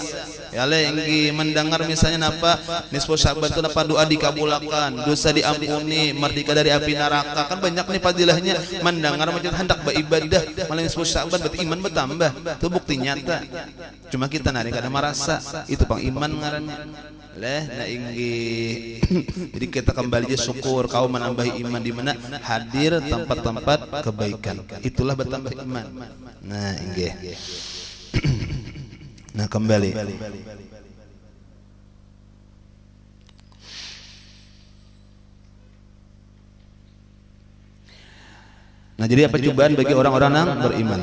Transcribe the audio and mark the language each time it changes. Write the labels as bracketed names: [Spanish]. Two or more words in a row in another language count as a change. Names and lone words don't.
[Indonesian] Ya inggi mendengar misalnya apa nisfu Sya'ban itu apa doa dikabulkan, dosa diampuni, merdeka dari api neraka. Kan banyak nih padilahnya mendengar macam hendak beribadah malah nisfu Sya'ban berarti iman bertambah. Itu bukti nyata. [Banjar] Cuma kita nari kada merasa itu pang iman ngarannya. [Indonesian] Nah inggi jadi kita kembali aja syukur kau menambah iman di mana hadir tempat-tempat kebaikan itulah bertambah iman. Nah inggi nah kembali nah jadi apa cobaan bagi orang-orang yang beriman.